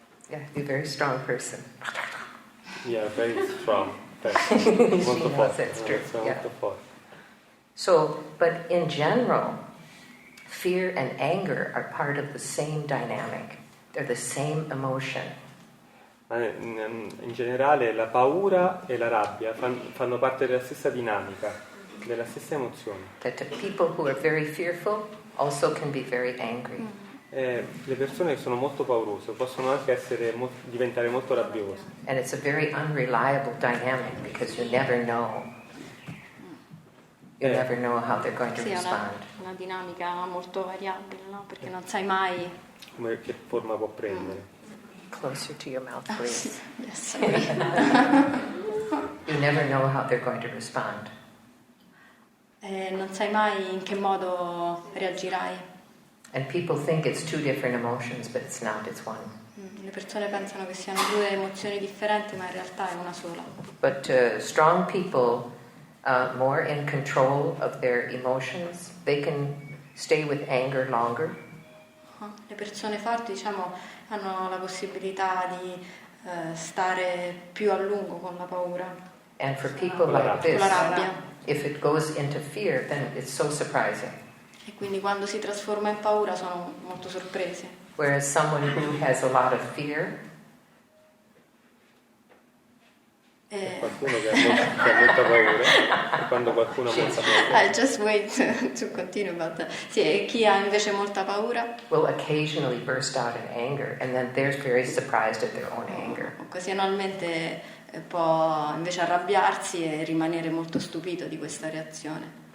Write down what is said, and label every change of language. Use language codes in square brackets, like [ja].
[en] Yeah, you're a very strong person. Yeah, very strong. She [it] Molto [en] knows [it] forte. [en] that's true. [it] Molto [en] Yeah. [it] forte. [en] So, but in general, fear and anger are part of the same dynamic. They're the same emotion. [it] Ma in generale la paura e la rabbia fanno parte della stessa dinamica, della stessa emozione. [en] That the people who are very fearful also can be very angry. [it] Le persone che sono molto paurose possono anche diventare molto rabbiose. [en] And it's a very unreliable dynamic because you never know. You never know how they're going to [it] Sì, è [en] respond. [it] una dinamica molto variabile, no? Perché non sai mai. Che forma può prendere. [en] Closer to your mouth, please. Yes, sorry. You never know how they're going to respond. [it] Non sai mai in che modo reagirai. [en] And people think it's two different emotions, but it's not, it's one. [it] Le persone pensano che siano due emozioni differenti, ma in realtà è una sola. [en] But strong people, more in control of their emotions, they can stay with anger longer. [it] Le persone forti, diciamo, hanno la possibilità di stare più a lungo con la paura. [en] And for people like [it] Con [en] this, [it] la rabbia. [en] if it goes into fear, then it's so surprising. [it] E quindi quando si trasforma in paura sono molto sorpresi. [en] Whereas someone who has a lot of fear, [it] qualcuno che ha molta paura, e quando qualcuno ha molta paura, [en] I just wait to continue about that. [it] Sì, e chi ha invece molta paura [en] will occasionally burst out in anger, and then they're very surprised at their own anger. [it] occasionalmente può invece arrabbiarsi e rimanere molto stupito di questa reazione.